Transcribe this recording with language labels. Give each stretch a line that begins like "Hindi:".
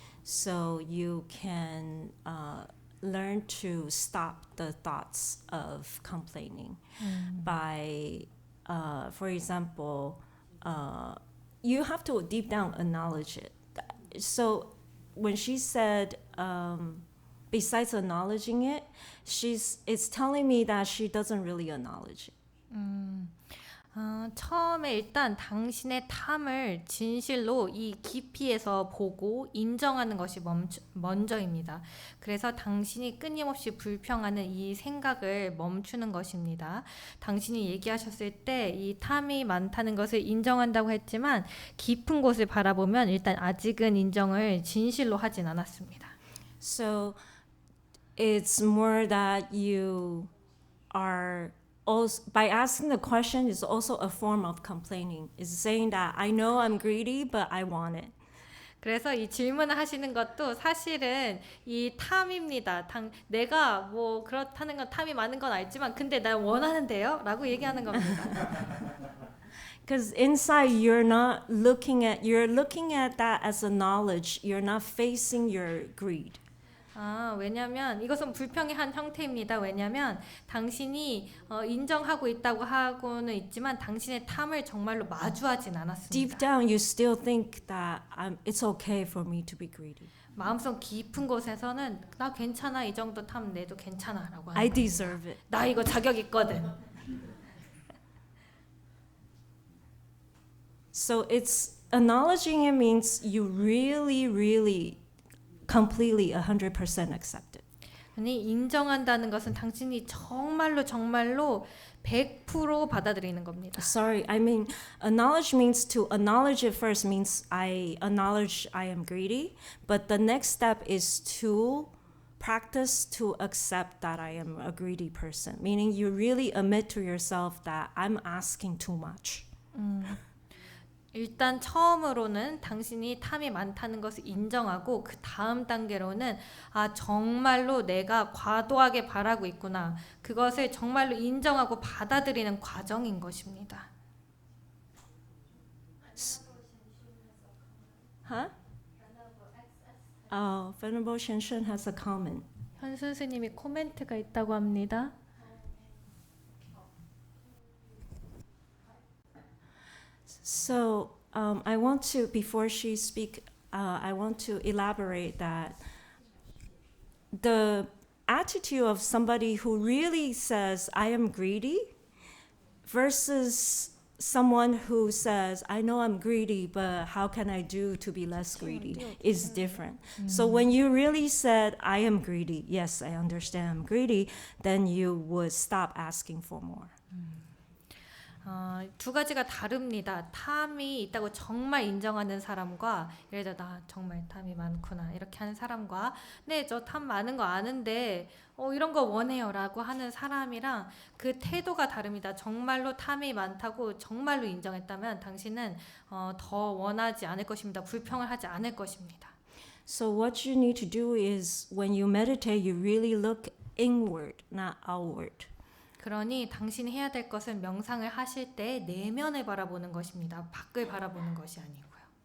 English: So you can learn to stop the thoughts of complaining by, for example, you have to deep down acknowledge it. So when she said, besides acknowledging it, it's telling me that she doesn't really acknowledge it.
Korean: 처음에 일단 당신의 탐을 진실로 이 깊이에서 보고 인정하는 것이 먼저입니다. 그래서 당신이 끊임없이 불평하는 이 생각을 멈추는 것입니다. 당신이 얘기하셨을 때 이 탐이 많다는 것을 인정한다고 했지만 깊은 곳을 바라보면 일단 아직은 인정을 진실로 하진 않았습니다.
English: So it's more that you are also, by asking the question is also a form of complaining. It's saying that I know I'm greedy, but I want it.
Korean: 그래서 이 질문을 하시는 것도 사실은 이 탐입니다. 내가 뭐 그렇다는 건 탐이 많은 건 알지만 근데 난 원하는데요? 라고 얘기하는 겁니다.
English: Because inside you're looking at that as a knowledge. You're not facing your greed.
Korean: 왜냐면 이것은 불평의 한 형태입니다. 왜냐면 당신이 인정하고 있다고 하고는 있지만 당신의 탐을 정말로 마주하진 않았습니다.
English: Deep down you still think that it's okay for me to be greedy.
Korean: 마음속 깊은 곳에서는 나 괜찮아, 이 정도 탐 내도 괜찮아 라고 하는
English: I
Korean: 겁니다.
English: deserve it.
Korean: 나 이거 자격 있거든.
English: So it's acknowledging it means you really completely 100% accept it.
Korean: 아니 인정한다는 것은 당신이 정말로 100% 받아들이는 겁니다.
English: Sorry, I mean acknowledge means to acknowledge it first means I acknowledge I am greedy, but the next step is to practice to accept that I am a greedy person, meaning you really admit to yourself that I'm asking too much.
Korean: 일단 처음으로는 당신이 탐이 많다는 것을 인정하고 그 다음 단계로는 정말로 내가 과도하게 바라고 있구나. 그것을 정말로 인정하고 받아들이는 과정인 것입니다.
English: Huh? Oh, Venerable Shenshun has a comment.
Korean: 현신 스님이 코멘트가 있다고 합니다.
English: So I want to, before she speak, I want to elaborate that the attitude of somebody who really says, I am greedy, versus someone who says, I know I'm greedy, but how can I do to be less greedy, is different. So when you really said, I am greedy, yes, I understand I'm greedy, then you would stop asking for more.
Korean: 두 가지가 다릅니다. 탐이 있다고 정말 인정하는 사람과 예를 들어 나 정말 탐이 많구나 이렇게 하는 사람과 네, 저 탐 많은 거 아는데 이런 거 원해요 라고 하는 사람이랑 그 태도가 다릅니다. 정말로 탐이 많다고 정말로 인정했다면 당신은 더 원하지 않을 것입니다. 불평을 하지 않을 것입니다.
English: So what you need to do is when you meditate, you really look inward, not outward.
Korean: 그러니 당신이 해야 될 것은 명상을 하실 때 내면을 바라보는 것입니다. 밖을 바라보는 것이 아니고요.